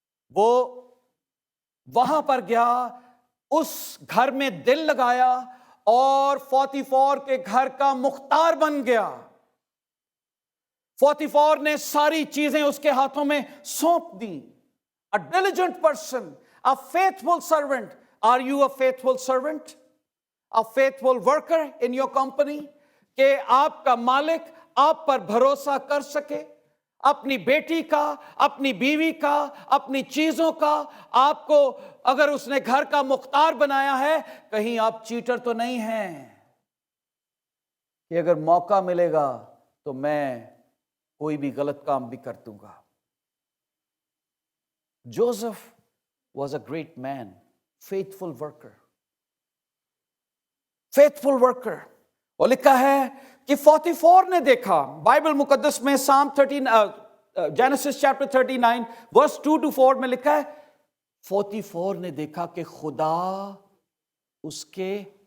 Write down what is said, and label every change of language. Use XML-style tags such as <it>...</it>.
<ur>وہ وہاں پر گیا, اس گھر میں دل لگایا اور 44 کے گھر کا مختار بن گیا. 44 نے ساری چیزیں اس کے ہاتھوں میں سونپ دی.</ur> <en>A diligent person, a faithful servant. Are you a faithful servant? A faithful worker in your company?</en> <ur>کہ آپ کا مالک آپ پر بھروسہ کر سکے, اپنی بیٹی کا, اپنی بیوی کا, اپنی چیزوں کا. آپ کو اگر اس نے گھر کا مختار بنایا ہے, کہیں آپ چیٹر تو نہیں ہیں. کہ اگر موقع ملے گا تو میں کوئی بھی غلط کام بھی کر دوں گا۔</ur> <en>Joseph was a great man, faithful worker, faithful worker.</en> <ur>اور لکھا ہے کہ 44 نے دیکھا، بائبل مقدس میں سام 13 جینیسس چیپٹر 39 ورس 2 to 4 میں لکھا ہے 44 نے دیکھا کہ خدا اس کے،</ur>